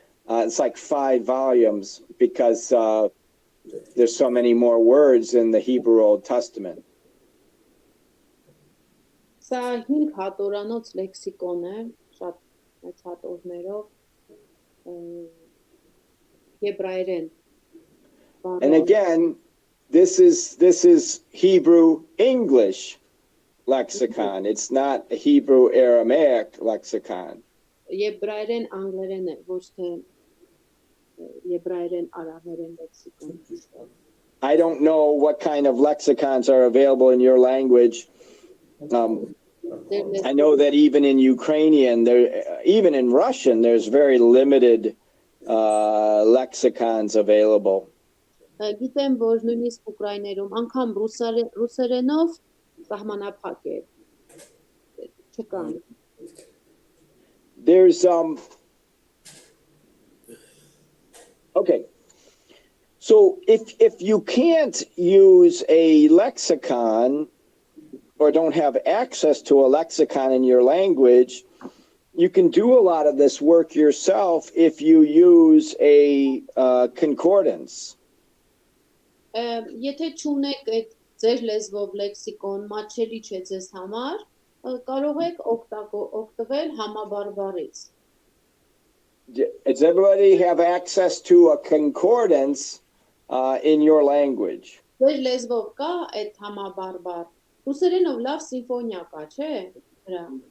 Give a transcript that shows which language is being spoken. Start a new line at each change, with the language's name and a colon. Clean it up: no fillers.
English: It's like 5 volumes because there's so many more words in the Hebrew Old Testament.
Armenian: Սա 5 հատորանոց լեքսիկոն է, շատ մեծ հատորներով եբրայերեն։
English: And again, this is Hebrew English lexicon. It's not a Hebrew Aramaic lexicon.
Armenian: Եբրայերեն անգլերեն է, ոչ թե եբրայերեն արաբերեն լեքսիկոն։
English: I don't know what kind of lexicons are available in your language. I know that even in Ukrainian, even in Russian, there's very limited lexicons available.
Armenian: Գիտեմ, որ նույնիսկ ուկրաիներում անգամ ռուսերենով սահմանափակ է։ Չկան։
English: There's okay. So if you can't use a lexicon or don't have access to a lexicon in your language, you can do a lot of this work yourself if you use a concordance.
Armenian: Եթե չունեք այդ ձեր լեզվով լեքսիկոն, մատչելի չէ ձեզ համար, կարող եք օգտվել համաբարբարից։
English: Does everybody have access to a concordance in your language?
Armenian: Ձեր լեզվով կա այդ համաբարբար։ Ռուսերենով լավ սիմֆոնիա կա, չէ՞։ Դրա։